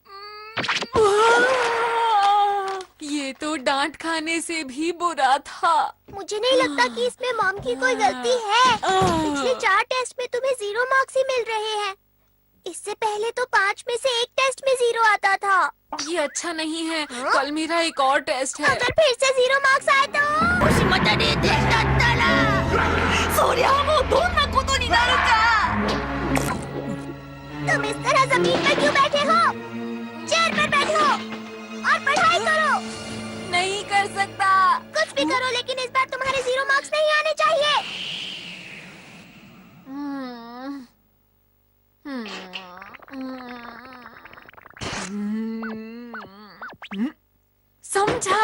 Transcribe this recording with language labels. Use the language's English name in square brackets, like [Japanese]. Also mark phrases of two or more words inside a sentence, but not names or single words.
[Hindi] ये तो डांट खाने से भी बुरा था। मुझे नहीं लगता कि इसमें मॉम की कोई गलती है। पिछले 4 टेस्ट में तुम्हें 0 मार्क्स ही मिल रहे हैं। इससे पहले तो 5 में से 1 टेस्ट में 0 आता था। ये अच्छा नहीं है। कल मेरा एक और टेस्ट है। अगर फिर से 0 मार्क्स आए तो? [Japanese] そりゃもうどんなことになるか。 [Hindi] तुम इस तरह जमीन पर क्यों बैठे हो? चेयर पर बैठो और पढ़ाई करो। नहीं कर सकता। कुछ भी करो, लेकिन इस बार तुम्हारे 0 मार्क्स नहीं आने चाहिए। समझा।